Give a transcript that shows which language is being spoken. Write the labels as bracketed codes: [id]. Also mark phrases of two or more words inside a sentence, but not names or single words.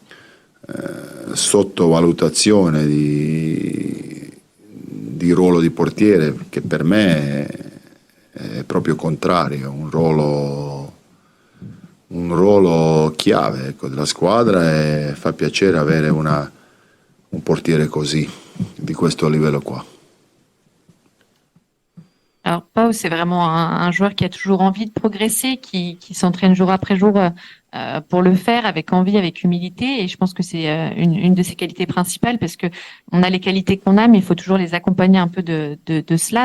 [it] sottovalutazione di ruolo di portiere, che per me è proprio contrario, un ruolo chiave, ecco, della squadra, e fa piacere avere un portiere così, di questo livello qua. [fr] Alors Pau, c'est vraiment un joueur qui a toujours envie de progresser, qui s'entraîne jour après jour pour le faire avec envie, avec humilité. Et je pense que c'est une de ses qualités principales, parce que on a les qualités qu'on a, mais il faut toujours les accompagner un peu de cela.